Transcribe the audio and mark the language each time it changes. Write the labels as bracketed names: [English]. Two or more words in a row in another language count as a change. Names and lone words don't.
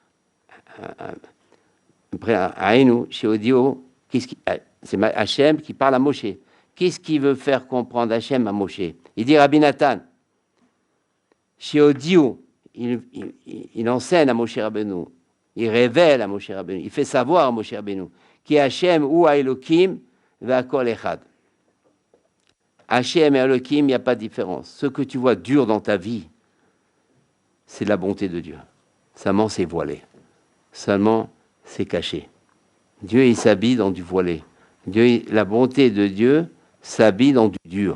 [French] Après, à Aïnou, chez Odio, c'est Hachem qui parle à Moshe. Qu'est-ce qu'il veut faire comprendre Hachem à Moshe? Il dit Rabbi Nathan, chez Odio, il enseigne à Moshe Rabbeinu, il révèle à Moshe Rabbeinu, il fait savoir à Moshe Rabbeinu, qui est Hachem ou à Elohim, [Hebrew] והכל אחד. [French] Hachem et Elohim, il n'y a pas de différence. Ce que tu vois dur dans ta vie, c'est de la bonté de Dieu. Seulement, c'est voilé. Seulement, c'est caché. Dieu, il s'habille dans du voilé. Dieu, la bonté de Dieu s'habille dans du dur.